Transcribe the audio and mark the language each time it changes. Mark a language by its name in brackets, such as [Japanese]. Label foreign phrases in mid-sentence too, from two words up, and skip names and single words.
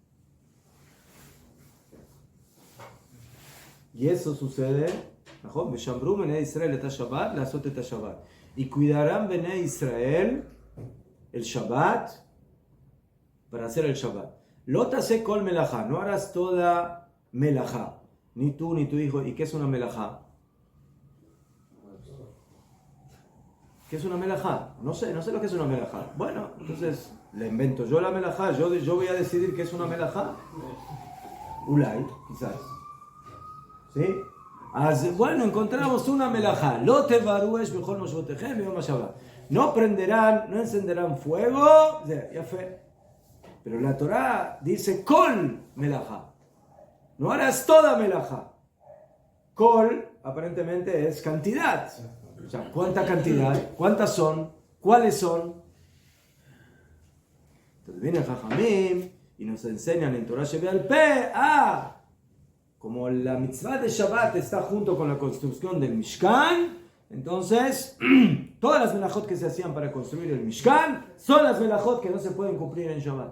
[Spanish] Y eso sucede, y cuidarán Bnei Israel el Shabbat para hacer el Shabbat. [Hebrew] לא תעשה כל מלאכה, [Spanish] no harás toda melajá, ni tú ni tu hijo. ¿Y qué es una melajá? ¿Qué es una melajá? No sé lo que es una melajá. Bueno, entonces le invento yo la melajá, yo voy a decidir qué es una melajá. Ulay, quizás. ¿Sí? Bueno, encontramos una melajá. [Hebrew] לא תבערו אש בכל מושבותיכם ביום השבת. [Spanish] No prenderán, no encenderán fuego. Ya fue. Pero la Torah dice [Hebrew] כל מלאכה. [Spanish] No harás toda melajá. Kol aparentemente es cantidad. O sea, ¿cuánta cantidad? ¿Cuántas son? ¿Cuáles son? Entonces viene el Jajamim y nos enseñan en [Hebrew] תורה שבעל פה, [Spanish] como la mitzvah de Shabbat está junto con la construcción del Mishkan, entonces todas las melajot que se hacían para construir el Mishkan son las melajot que no se pueden cumplir en Shabbat.